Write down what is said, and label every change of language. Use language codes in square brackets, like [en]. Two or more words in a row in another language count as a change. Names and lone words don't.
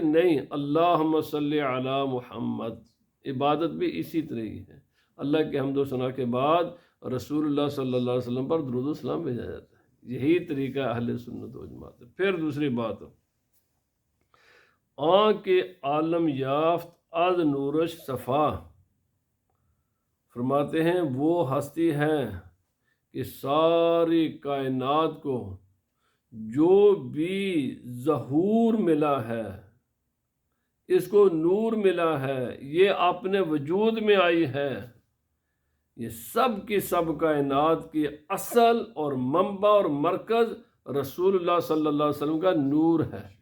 [ur] نہیں، [ar] اللہم صلی علی محمد۔ [ur] عبادت بھی اسی طرح ہی ہے، اللہ کے حمد و ثنا کے بعد رسول اللہ [ar] صلی اللہ علیہ وسلم [ur] پر درود و سلام بھیجا جاتا ہے۔ یہی طریقہ اہل سنت و جماعت ہے۔ پھر دوسری بات، [fa] کے عالم یافت از نورش صفا، [ur] فرماتے ہیں وہ ہستی ہے کہ ساری کائنات کو جو بھی ظہور ملا ہے، اس کو نور ملا ہے، یہ اپنے وجود میں آئی ہے، یہ سب کی سب کائنات کی اصل اور منبع اور مرکز رسول اللہ [ar] صلی اللہ علیہ وسلم [ur] کا نور ہے۔